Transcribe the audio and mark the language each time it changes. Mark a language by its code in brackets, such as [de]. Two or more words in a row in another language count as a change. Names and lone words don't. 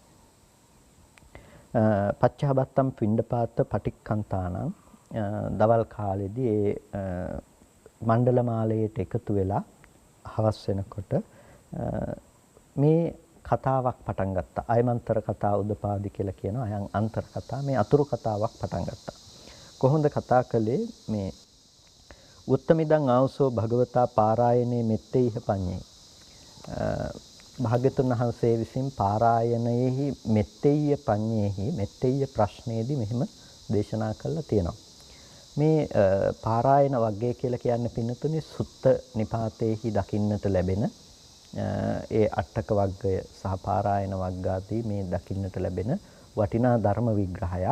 [pi] පච්චාබත්තම් පිණ්ඩපාත පටික්කන්තානං [si] දවල් කාලෙදී ඒ මණ්ඩල මාලයට එකතු වෙලා හවස් වෙනකොට මේ කතාවක් පටන් ගත්තා. [pi] අයමන්තර කතා උදපාදි [si] කියලා කියනවා. [pi] අයන් අන්තර කතා [si] මේ අතුරු කතාවක් පටන් ගත්තා. කොහොමද කතා කළේ මේ [pi] උත්තමිදං ආවසෝ භගවතා පාරායනේ මෙත්තේහ පඤ්ඤේ. [si] භාග්‍යතුන් වහන්සේ විසින් පාරායනයේහි මෙත්තේය පඤ්ඤේහි මෙත්තේය ප්‍රශ්නයේදී මෙහිම දේශනා කළා තියෙනවා. මේ පාරායන වග්ගය කියලා කියන්නේ පින්නතුනේ සුත්ත නිපාතේහි දකින්නට ලැබෙන ඒ අට්ඨක වග්ගය සහ පාරායන වග්ගාදී මේ දකින්නට ලැබෙන වටිනා ධර්ම විග්‍රහයක්.